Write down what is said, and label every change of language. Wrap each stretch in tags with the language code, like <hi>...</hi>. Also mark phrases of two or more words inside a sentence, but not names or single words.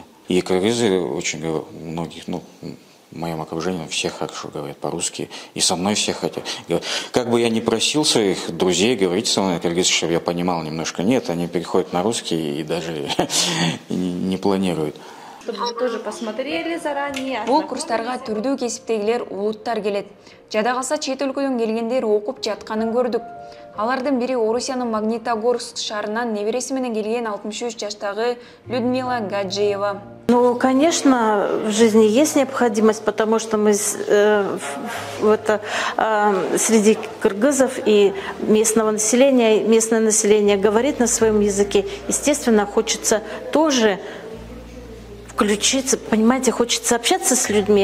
<ru>И кыргызы очень многих, ну, в моем окружении все хорошо говорят по-русски, и со мной все хотят. Как бы я ни просил своих друзей говорить со мной на кыргызском, чтобы я понимал немножко, нет, они переходят на русский и даже не планируют. Чтобы вы тоже посмотрели заранее.</ru> <ky>Бул курстарга түрдүү кесиптегилер улуттар келет. Жада калса чет өлкөдөн келгендер окуп жатканын көрдүк. Алардын бири Орусиянын Магнитогорск шаарынан небереси менен келген 63 жаштагы Людмила Гаджиева.</ky> <ru>Ну, конечно, в жизни есть необходимость, потому что мы среди кыргызов и местное население говорит на своем языке. Естественно, хочется тоже включиться, понимаете, хочется общаться с людьми.</ru>